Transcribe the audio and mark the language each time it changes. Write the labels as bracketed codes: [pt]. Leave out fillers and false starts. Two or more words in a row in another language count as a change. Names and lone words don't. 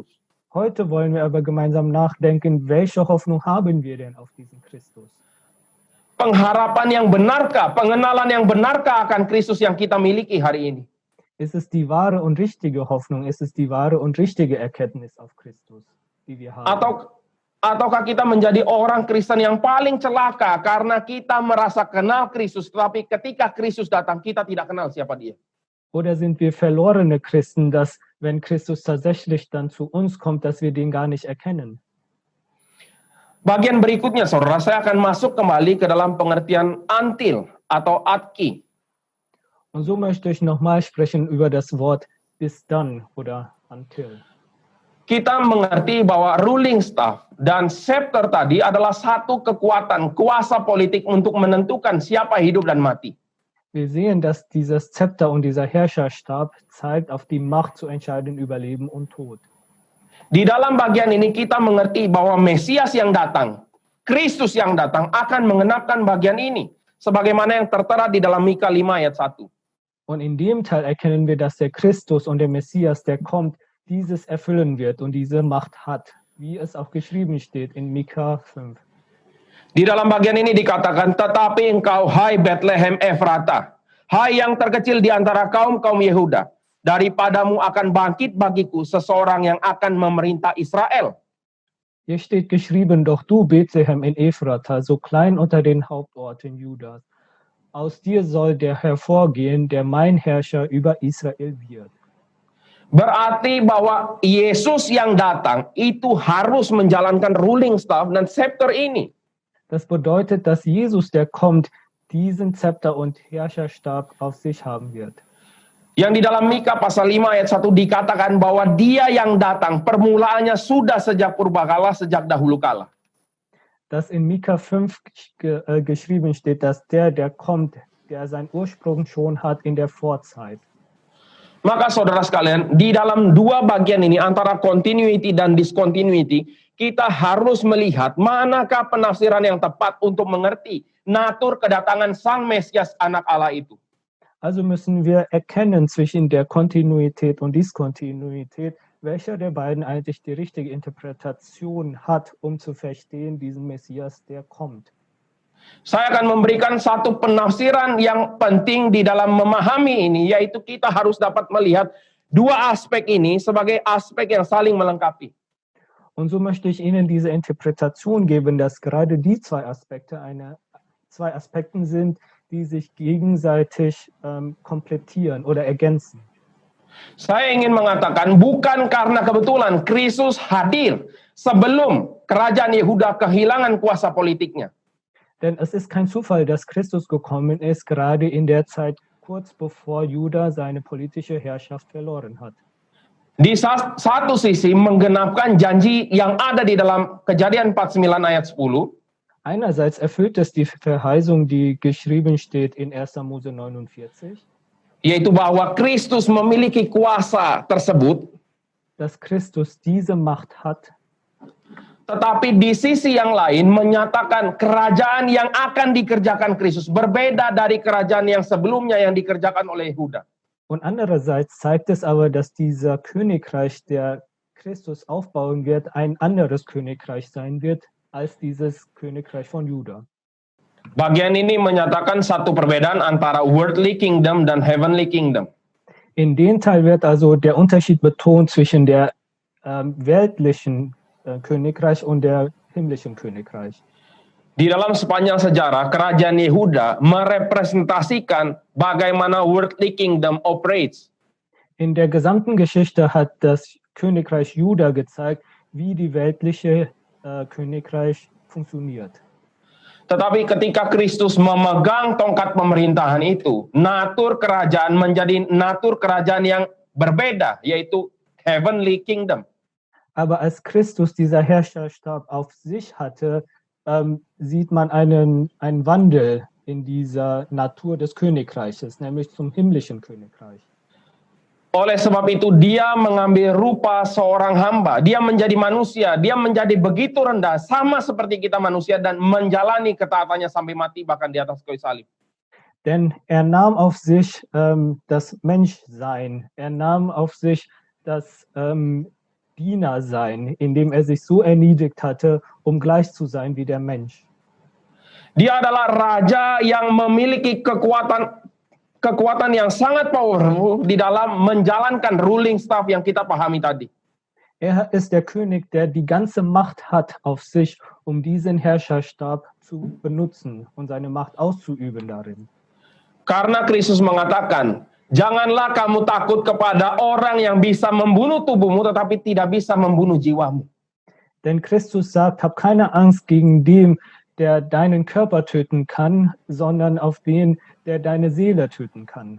[de] Heute wollen wir aber gemeinsam nachdenken, welche Hoffnung haben wir denn auf diesen Christus? [id] Pengharapan yang benarkah, pengenalan yang benarkah akan Kristus yang kita miliki hari ini? [de] Ist es die wahre und richtige Hoffnung? Ist es die wahre und richtige Erkenntnis auf Christus, die wir haben? [id] Ataukah kita menjadi orang Kristen yang paling celaka karena kita merasa kenal Kristus, tetapi ketika Kristus datang kita tidak kenal siapa dia? [de] Oder sind wir verlorene Christen, dass wenn Christus tatsächlich dann zu uns kommt, dass wir den gar nicht erkennen? [id] Bagian berikutnya, saudara, saya akan masuk kembali ke dalam pengertian antil atau atki. [de] Und so möchte ich nochmal sprechen über das Wort bis dann oder until. [id] Kita mengerti bahwa [en] ruling staff [id] dan scepter tadi adalah satu kekuatan, kuasa politik untuk menentukan siapa hidup dan mati. [de] Wir sehen, dass dieses Zepter und dieser Herrscherstab zeigt auf die Macht zu entscheiden über Leben und Tod. [id] Di dalam bagian ini kita mengerti bahwa Mesias yang datang, Kristus yang datang akan mengenapkan bagian ini. Sebagaimana yang tertera di dalam Mika 5 ayat 1. [de] Und in dem Teil erkennen wir, dass der Christus und der Messias, der kommt, dieses erfüllen wird und diese Macht hat, wie es auch geschrieben steht in Mika 5. [id] Di dalam bagian ini dikatakan, tetapi engkau, hai Bethlehem Efrata, hai yang terkecil di antara kaum-kaum Yehuda, daripadamu akan bangkit bagiku seseorang yang akan memerintah Israel. [de] Hier steht geschrieben, doch du, Bethlehem in Ephrata, so klein unter den Hauptorten Judas, aus dir soll der hervorgehen, der mein Herrscher über Israel wird. [id] Berarti bahwa Yesus yang datang itu harus menjalankan [en] ruling staff [id] dan scepter ini. [de] Das bedeutet, dass Jesus, der kommt, diesen Zepter und Herrscherstab auf sich haben wird. [id] Yang di dalam Mika pasal 5 ayat 1 dikatakan bahwa dia yang datang permulaannya sudah sejak purbakala, sejak dahulu kala. [de] Dass in Mika 5 geschrieben steht, dass der kommt, der seinen Ursprung schon hat in der Vorzeit. [id] Maka saudara sekalian, di dalam dua bagian ini antara continuity dan discontinuity, kita harus melihat manakah penafsiran yang tepat untuk mengerti natur kedatangan Sang Mesias anak Allah itu. [de] Also müssen wir erkennen zwischen der Kontinuität und Diskontinuität, welcher der beiden eigentlich die richtige Interpretation hat, um zu verstehen diesen Messias, der kommt. [id] Saya akan memberikan satu penafsiran yang penting di dalam memahami ini, yaitu kita harus dapat melihat dua aspek ini sebagai aspek yang saling melengkapi. [de] Und so möchte ich Ihnen diese Interpretation geben, dass gerade die zwei Aspekten sind, die sich gegenseitig komplettieren oder ergänzen. [id] Saya ingin mengatakan bukan karena kebetulan Kristus hadir sebelum kerajaan Yehuda kehilangan kuasa politiknya. [de] Denn es ist kein Zufall, dass Christus gekommen ist, gerade in der Zeit kurz bevor Juda seine politische Herrschaft verloren hat. [id] Di satu sisi menggenapkan janji yang ada di dalam Kejadian 49 ayat 10. [de] Einerseits erfüllt es die Verheißung, die geschrieben steht in 1. Mose 49. [id] Yaitu bahwa Kristus memiliki kuasa tersebut. [de] Dass Christus diese Macht hat. [id] Tetapi di sisi yang lain menyatakan kerajaan yang akan dikerjakan Kristus berbeda dari kerajaan yang sebelumnya yang dikerjakan oleh Yehuda. [de] Und andererseits zeigt es aber, dass dieser Königreich, der Christus aufbauen wird, ein anderes Königreich sein wird als dieses Königreich von Juda. [id] Bagian ini menyatakan satu perbedaan antara [en] worldly kingdom [id] dan [en] heavenly kingdom. [de] In dem Teil wird also der Unterschied betont zwischen der weltlichen Königreich und der himmlischen Königreich. [id] Di dalam sepanjang sejarah, kerajaan Yehuda merepresentasikan bagaimana [en] worldly kingdom operates. [de] In der gesamten Geschichte hat das Königreich Juda gezeigt, wie die weltliche Königreich funktioniert. [id] Tetapi ketika Kristus memegang tongkat pemerintahan itu, natur kerajaan menjadi natur kerajaan yang berbeda, yaitu [en] heavenly kingdom. [de] Aber als Christus dieser Herrscherstab auf sich hatte, sieht man einen Wandel in dieser Natur des Königreiches, nämlich zum himmlischen Königreich. [id] Oleh sebab itu dia mengambil rupa seorang hamba, dia menjadi manusia, dia menjadi begitu rendah, sama seperti kita manusia dan menjalani ketaatannya sampai mati bahkan di atas kayu salib. [de] Denn nahm auf sich das Menschsein, nahm auf sich das Dienersein, indem sich so erniedrigt hatte, um gleich zu sein wie der Mensch. [id] Dia adalah raja yang memiliki kekuatan yang sangat powerful di dalam menjalankan [en] ruling staff [id] yang kita pahami tadi. [de] Ist der König, der die ganze Macht hat auf sich, um diesen Herrscherstab zu benutzen und seine Macht auszuüben darin. [id] Karena Kristus mengatakan, janganlah kamu takut kepada orang yang bisa membunuh tubuhmu tetapi tidak bisa membunuh jiwamu. [de] Denn Christus sagt, hab keine Angst gegen den, der deinen Körper töten kann, sondern auf den, der deine Seele töten kann.